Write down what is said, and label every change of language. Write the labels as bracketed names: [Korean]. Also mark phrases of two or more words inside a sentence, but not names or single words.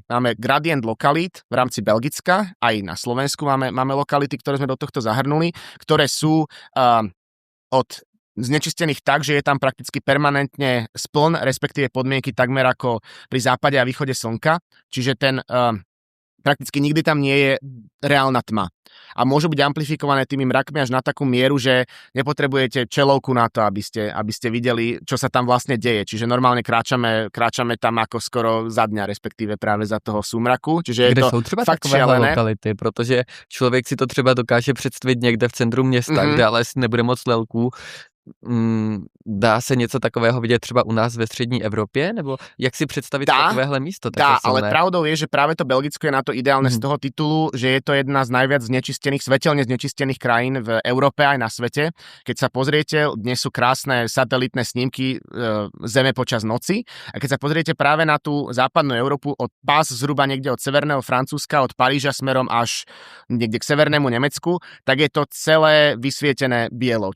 [Slovak] Máme gradient lokalít v rámci Belgicka, aj na Slovensku máme lokality, ktoré sme do tohto zahrnuli, ktoré sú od znečistených tak, že je tam prakticky permanentne spln, respektíve podmienky takmer ako pri západe a východe slnka, čiže ten prakticky nikdy tam nie je reálna tma. A môžu byť amplifikované tými mrakmi až na takú mieru, že nepotrebujete čelovku na to, aby ste videli, čo sa tam vlastne deje. Čiže normálne kráčame tam ako skoro za dňa, respektíve práve za toho súmraku. Čiže kde je to [Czech] jsou třeba fakt takovéhle [Slovak] šialené. [Czech] lokality, protože člověk si to třeba dokáže představit někde v centru města, kde ale asi nebude moc lelků. Dá se něco takového vidět třeba u nás ve střední Evropě? Nebo jak si představit takovéhle místo? Dá, [Slovak] ale pravdou je, že práve to Belgicko je na to ideálne z toho titulu, že je to jedna z najviac svetelne znečistených krajín v Európe aj na svete. Keď sa pozriete, dnes sú krásne satelitné snímky Zeme počas noci a keď sa pozriete práve na tú západnú Európu od pás zhruba niekde od severného Francúzska, od Paríža smerom až niekde k severnému Nemecku, tak je to celé vysvietené bielou.